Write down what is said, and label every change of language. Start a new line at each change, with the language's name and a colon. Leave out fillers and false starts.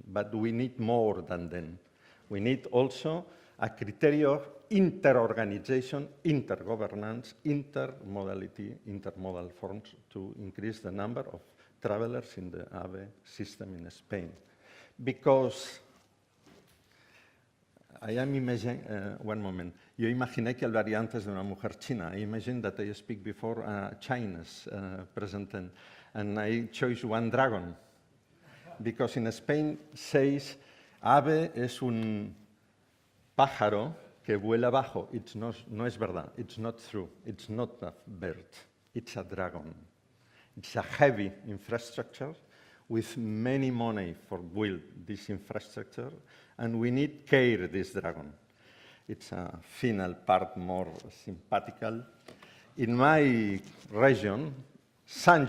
English: But we need more than then. We need also a criteria of inter-organization, intergovernance, intermodality, intermodal forms to increase the number of travelers in the AVE system in Spain. Because I am imagining, one moment,
Spanish: yo imaginé que hablaría antes de una mujer china.
English: I imagine that I speak before a Chinese president, and I chose one dragon. Because in Spain says,
Spanish: ave es un pájaro que vuela bajo. No es verdad.
English: It's not true. It's not a bird. It's a dragon. It's a heavy infrastructure with many money for build this infrastructure, and we need care this dragon. It's a final part more sympathical. In my region, St.